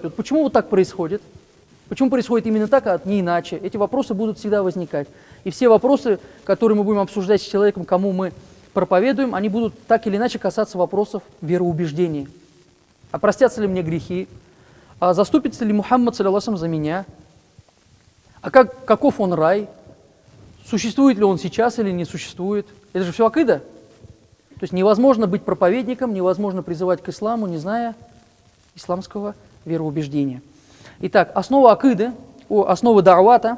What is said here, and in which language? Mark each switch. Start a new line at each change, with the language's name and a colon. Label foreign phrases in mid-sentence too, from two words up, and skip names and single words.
Russian: Вот почему вот так происходит? Почему происходит именно так, а не иначе? Эти вопросы будут всегда возникать. И все вопросы, которые мы будем обсуждать с человеком, кому мы проповедуем, они будут так или иначе касаться вопросов вероубеждения. А простятся ли мне грехи? А заступится ли Мухаммад,
Arabic: صلى الله عليه وسلم,
Russian: за меня? А каков он рай? Существует ли он сейчас или не существует? Это же все акида. То есть невозможно быть проповедником, невозможно призывать к исламу, не зная исламского вероубеждения. Итак, основа акиды, основы да'вата.